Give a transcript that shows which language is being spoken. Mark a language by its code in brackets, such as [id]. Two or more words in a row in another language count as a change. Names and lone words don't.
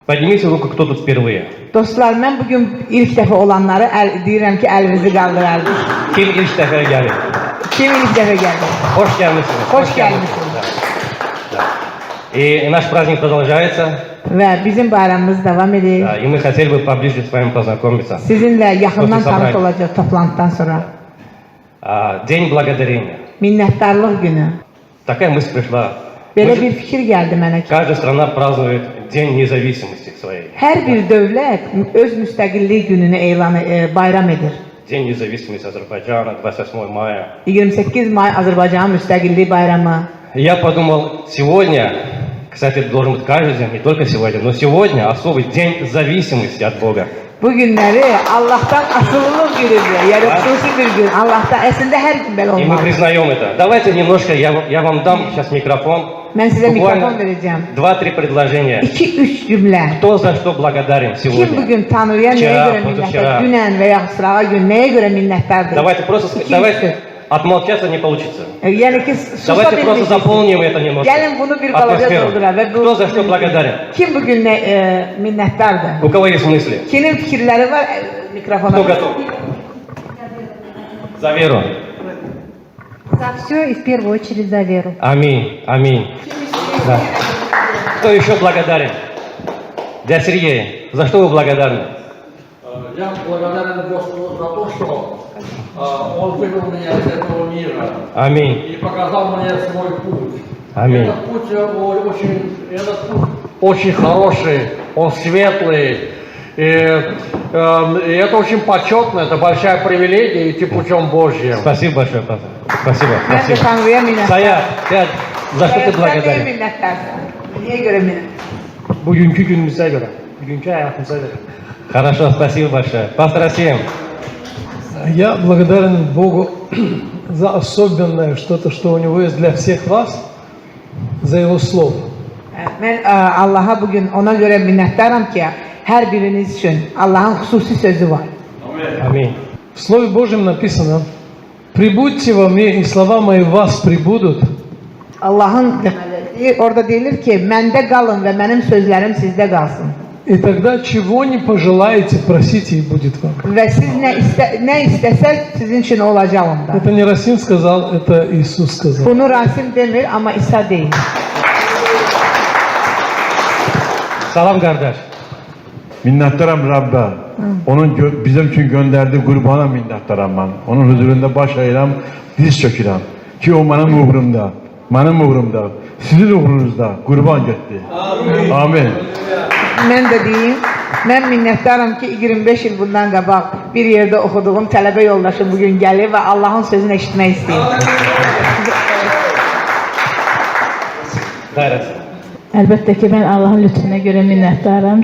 [ru] Поднимите руку, кто тут впервые. [az] Dostlar, mən bugün ilk dəfə olanları deyirəm ki, əlinizi qaldırardım. [tr] Kim ilk defa geldi? [az] Kim ilk dəfə gəldi? [tr] Hoş gelmişsiniz. [az] Hoş gəlmişsiniz. [ru] Да. И наш праздник продолжается. [az] Və bizim bayramımız davam edir. [ru] Да, и мы хотели бы поближе с вами познакомиться. [az] Sizinlə yaxından [ru] После [az] tanış [ru] собрания. [az] olacaq toplantıdan sonra. [ru] День благодарения. [az] Minnətdarlıq günü. [ru] Такая мысль пришла. [az] Belə bir fikir gəldi mənə ki, [ru] Каждая страна празднует День независимости своей. [az] hər bir dövlət öz müstəqillik gününü bayram edir. [ru] День независимости Азербайджана, 28 мая. [az] 28 may Azərbaycanın müstəqillik bayramı. [ru] Я подумал, сегодня, кстати, это должен быть каждый день, не только сегодня, но сегодня особый день зависимости от Бога. [az] Bu günləri Allah'tan asılılıq günüdür. Yəni xüsusi bir gün. Allah'tan əslində hər gün belə [ru] И мы [az] olmalı. [ru] признаем это. Давайте немножко, я вам дам сейчас микрофон. [az] Mən sizə mikrofon [ru] Буквально [az] verəcəm. [ru] 2-3 предложения. [az] 2-3 cümlə. [ru] Кто за что благодарен [az] Kim [ru] сегодня? [az] bugün Tanrıya nəyə [ru] Včera, [az] görə minnətdar? [ru] pozavčera. [az] Dünən və ya sırağa gün nəyə görə minnətdardır? [ru] Давайте просто, [az] İki [ru] давайте [az] üstü. [ru] отмолчаться не получится. [az] Yəni ki, susa [ru] Давайте просто [az] bilməyəcəksiniz. [ru] заполним это немножко. [az] Gəlin bunu bir balaca [ru] Атмосферу. [az] dolduraq və [ru] Кто за что благодарен? [az] kim bugün minnətdardır? [ru] У кого есть мысли? [az] Kimin fikirləri var? Mikrofona. [ru] Кто готов? За веру. За все и в первую очередь за веру. Аминь. Аминь. Да. Кто еще благодарен? Дядя Сергей, за что вы благодарны? Я благодарен Господу за то, что Он вывел меня из этого мира Аминь. и показал мне свой путь. Аминь. Этот путь очень хороший, он светлый. И это очень почетно, это большая привилегия идти путем Божьим. Спасибо большое, пастор. Спасибо. [az] Mən də [ru] Спасибо. [az] Tanrıya minnətdaram. [ru] Саят, за что ты [tr] Sen neye [ru] благодарен? [az] minnətdarsan? Niyə görə minnətdarsan? [tr] Bugünkü günümüze göre, bugünkü hayatımıza göre. [ru] Хорошо, спасибо большое. Пастор Асим. Я благодарен Богу за особенное что-то, что у Него есть для всех вас, за Его Слово. [az] Mən Allaha bugün ona görə minnətdaram ki, hər biriniz üçün Allahın xüsusi sözü var. [ru] Аминь. В Слове Божьем написано: «Прибудьте во мне, и слова мои в вас прибудут, [az] Allahın orada deyilir ki, məndə qalın və mənim sözlərim sizdə qalsın. [ru] и тогда чего не pожелаете, просите, и будет вам». [az] Və siz nə istəsəz sizin üçün olacaq onda. [ru] Это не Расим сказал, это Иисус сказал. [az] Bunu Rasim demir, amma İsa deyil. [tr] Salam kardeş. Minnettarım Rabbe. Onun bizim için gönderdiği kurbana minnettarım ben. Onun huzurunda [az] baş eğirəm, diz çökürəm. [tr] Ki o benim uğrumda, benim uğrumda, sizin uğrunuzda kurban getdi. Amin. [az] Mən də deyim, mən minnətdaram ki, 25 il bundan qabaq bir yerdə oxuduğum tələbə yoldaşım bugün gəlir və Allahın sözünü eşitmək istəyir. Gayret. Əlbəttə ki, mən Allahın lütfünə görə minnətdaram.